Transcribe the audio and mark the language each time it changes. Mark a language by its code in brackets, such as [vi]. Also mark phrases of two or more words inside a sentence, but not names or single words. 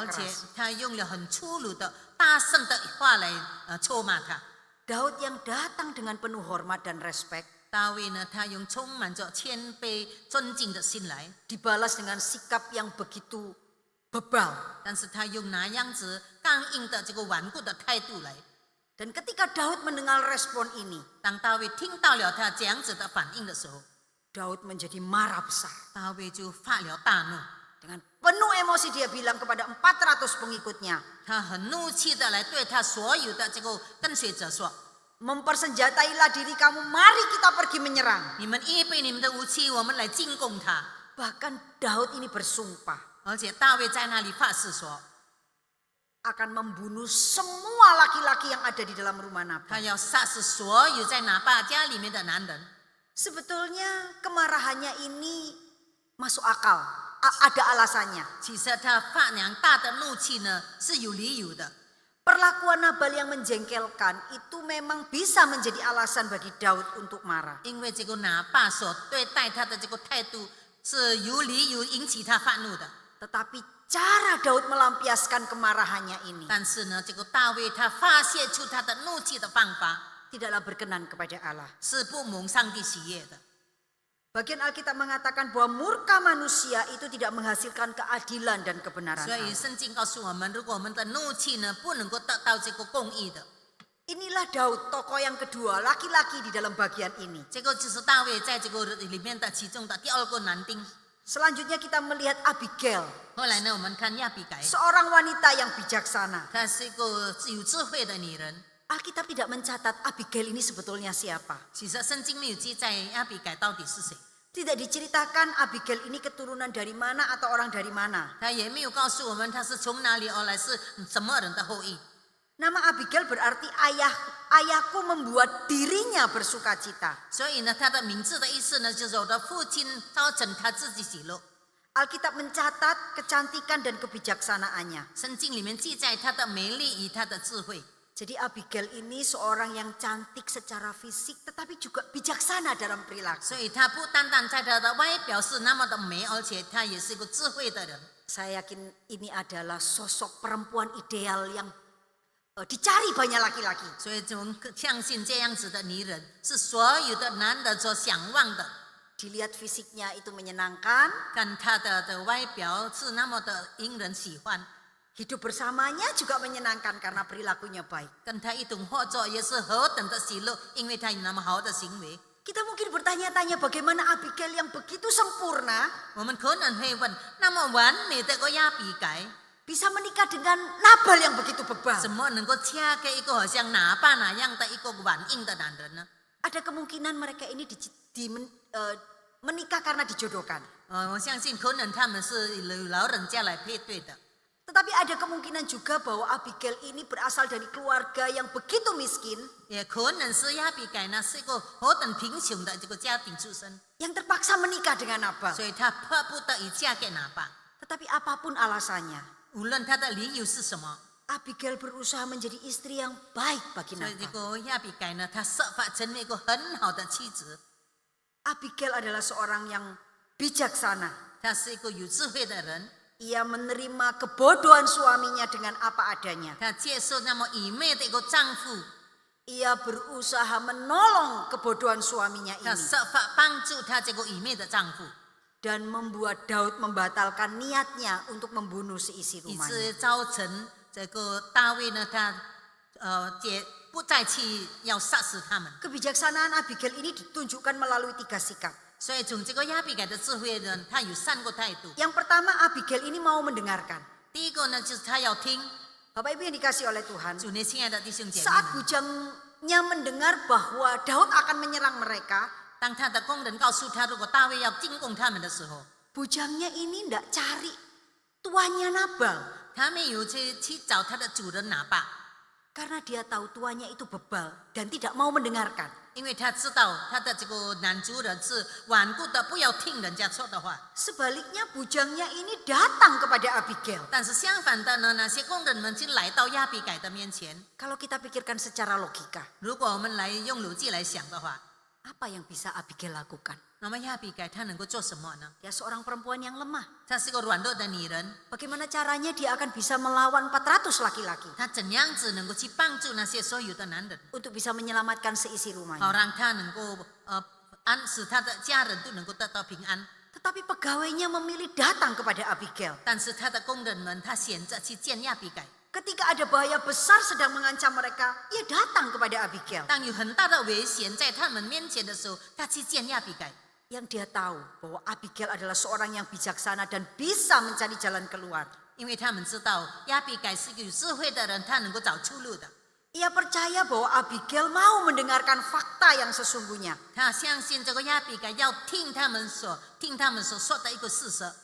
[zh] 而且 [id] keras. [zh] 他用了很粗鲁的、大声的话来臭骂他。 [id] Daud yang datang dengan penuh hormat dan respek [zh] 大卫呢，他用充满着谦卑、尊敬的心来， [id] dibalas dengan sikap yang begitu bebal. [zh] 但是他用那样子刚硬的这个顽固的态度来。 [id] Dan ketika Daud mendengar respon ini, [zh] 当大卫听到了他这样子的反应的时候， [id] Daud menjadi marah besar. [zh] 大卫就发了大怒， [id] Dengan penuh emosi dia bilang kepada 400 pengikutnya, [zh] 他很怒气的来对他所有的这个跟随者说： [id] mempersenjatailah diri kamu, mari kita pergi menyerang. [zh] 你们预备你们的武器，我们来进攻他。 [id] Bahkan Daud ini bersumpah [zh] 而且大卫在那里发誓说， [id] akan membunuh semua laki-laki yang ada di dalam rumah [zh] 他 Nabal. 要杀死所有在拿巴家里面的男人。 [id] Sebetulnya kemarahannya ini masuk akal, ada alasannya. [zh] 其实他发两大的怒气呢是有理由的， [id] Perlakuan Nabal yang menjengkelkan itu memang bisa menjadi alasan bagi Daud untuk marah. [zh] 因为这个拿巴所对待他的这个态度是有理由引起他发怒的。 [id] Tetapi cara Daud melampiaskan kemarahannya ini [zh] 但是呢，这个大卫他发泄出他的怒气的方法 [id] tidaklah berkenan kepada Allah. [zh] 是不蒙上帝喜悦的。 [id] Bagian Alkitab mengatakan bahwa murka manusia itu tidak menghasilkan keadilan dan kebenaran [zh] 所以 Allah. 圣经告诉我们，如果我们的怒气呢不能够得到这个公义的， [id] Inilah Daud, tokoh yang kedua, laki-laki di dalam bagian ini. [zh] 这个就是大卫在这个里面的其中的第二个男丁。 [id] Selanjutnya kita melihat Abigail, [zh] 后来呢，我们看亚比改， [id] seorang wanita yang bijaksana. [zh] 她是一个有智慧的女人。 [id] Alkitab tidak mencatat Abigail ini sebetulnya siapa. [zh] 其实圣经没有记载亚比改到底是谁， [id] Tidak diceritakan Abigail ini keturunan dari mana atau orang dari mana. [zh] 他也没有告诉我们他是从哪里而来，是什么人的后裔。 [id] Nama Abigail berarti ayahku membuat dirinya bersuka cita. [zh] 所以呢，他的名字的意思呢，就是我的父亲造成他自己喜乐。 [id] Alkitab mencatat kecantikan dan kebijaksanaannya. [zh] 圣经里面记载他的美丽与他的智慧。 [id] Jadi Abigail ini seorang yang cantik secara fisik tetapi juga bijaksana dalam perilaku. [zh] 所以他不单单在他的外表是那么的美，而且他也是一个智慧的人。 [id] Saya yakin ini adalah sosok perempuan ideal yang dicari banyak laki-laki. [zh] 所以我们相信这样子的女人是所有的男人所向往的。 [id] Dilihat fisiknya itu menyenangkan, [zh] 看她的外表是那么的引人喜欢， [id] hidup bersamanya juga menyenangkan karena perilakunya baik. [zh] 跟她一同合作也是何等的喜乐，因为她有那么好的行为。 [id] Kita mungkin bertanya-tanya bagaimana Abigail yang begitu sempurna [zh] 我们可能会问，那么完美的个亚比改， [id] bisa menikah dengan Nabal yang begitu bebal. [zh] 怎么能够嫁给一个好像拿巴那样的一个软硬的男人呢？ [id] Ada kemungkinan mereka ini menikah karena dijodohkan. [zh] 我相信可能他们是有老人家来配对的。 [id] Tetapi ada kemungkinan juga bahwa Abigail ini berasal dari keluarga yang begitu miskin [zh] 也可能是亚比改呢是一个何等贫穷的这个家庭出身， [id] yang terpaksa menikah dengan Nabal. [zh] 所以她迫不得已嫁给拿巴。 [id] Tetapi apapun alasannya, [zh] 无论她的理由是什么， [id] Abigail berusaha menjadi istri yang baik bagi [zh] 所以这 Nabal. 个亚比改呢，她设法成为一个很好的妻子。 [id] Abigail adalah seorang yang bijaksana. [zh] 她是一个有智慧的人， [id] Ia menerima kebodohan suaminya dengan apa adanya. [zh] 她接受那么愚昧的一个丈夫， [id] Ia berusaha menolong kebodohan suaminya [zh] 她 [id] ini [zh] 设法帮助她这个愚昧的丈夫， [id] dan membuat Daud membatalkan niatnya untuk membunuh seisi [zh] 以 [id] rumahnya. [zh] 致造成这个大卫呢，他也不再去要杀死他们。 [id] Kebijaksanaan Abigail ini ditunjukkan melalui 3 sikap. [zh] 所以从这个亚比改的智慧呢，他有3个态度。 [id] Yang pertama, Abigail ini mau mendengarkan. [zh] 第一个呢，就是他要听。 [id] Bapak Ibu yang dikasih oleh Tuhan, [zh] 主内亲爱的弟兄姐妹 [id] saat [zh] 们， [id] bujangnya mendengar bahwa Daud akan menyerang mereka, [zh] 当他的工人告诉他，如果大卫要进攻他们的时候， [id] bujangnya ini tidak cari tuannya Nabal. [zh] 他没有去找他的主人拿巴， [id] Karena dia tahu tuannya itu bebal dan tidak mau mendengarkan. [zh] 因为他知道他的这个男主人是顽固的，不要听人家说的话。 [id] Sebaliknya bujangnya ini datang kepada Abigail. [zh] 但是相反的呢，那些工人们就来到亚比改的面前。 [id] Kalau kita pikirkan secara logika, [zh] 如果我们来用逻辑来想的话， [id] apa yang bisa Abigail lakukan? [zh] 那么亚比改她能够做什么呢？ [id] Dia seorang perempuan yang lemah. [zh] 她是个软弱的女人， [id] Bagaimana caranya dia akan bisa melawan 400 laki-laki [zh] 她怎样子能够去帮助那些所有的男人， [id] untuk bisa menyelamatkan seisi [zh] 好 [id] rumahnya. [zh] 让她能够使她的家人都能够得到平安。 [id] Tetapi pegawainya memilih datang kepada Abigail. [zh] 但是她的工人们，她选择去见亚比改。 [id] Ketika ada bahaya besar sedang mengancam mereka, ia datang kepada Abigail. [zh] 当有很大的危险在他们面前的时候，她去见亚比改。 [id] Yang dia tahu bahwa Abigail adalah seorang yang bijaksana dan bisa mencari jalan keluar. [zh] 因为他们知道亚比改是个有智慧的人，他能够找出路的。 [id] Ia percaya bahwa Abigail mau mendengarkan fakta yang sesungguhnya [zh] 他相信这个亚比改要听他们所说的一个事实，